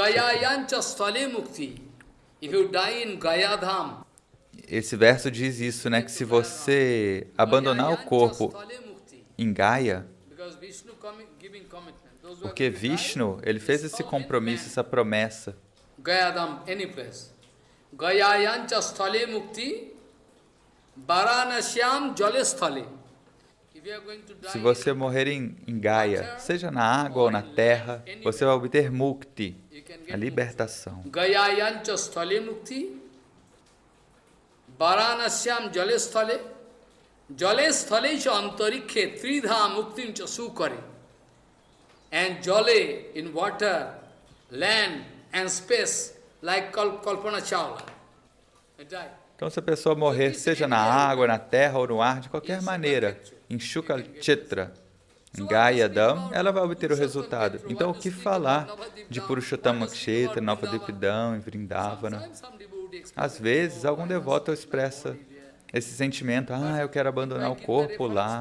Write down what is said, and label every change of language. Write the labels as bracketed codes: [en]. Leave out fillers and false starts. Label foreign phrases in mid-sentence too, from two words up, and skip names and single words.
[pt] Esse verso diz isso, né? Que se você abandonar o corpo em Gaya, porque Vishnu, ele fez esse compromisso, essa promessa. Gayadam, [en] any place. [sa] Gayayancha sthale mukti, Varanasyam jale sthale. [pt] Se você morrer em Gaya, seja na água ou na terra, você vai obter mukti, a libertação. [sa] Gayayancha sthale mukti, Varanasyam jale sthale, Jale sthale cha antarikhe tridha muktin cha sukare. [en] And jale in water, land and space, like Kalpana Chawla. [pt] Então, se a pessoa morrer, seja na água, na terra ou no ar, de qualquer maneira, em Shukalchitra, em Gayadam, ela vai obter o resultado. Então, o que falar de Purushottama Kshetra, Navadvipidam, em Vrindavana? Às vezes, algum devoto expressa esse sentimento, eu quero abandonar o corpo lá.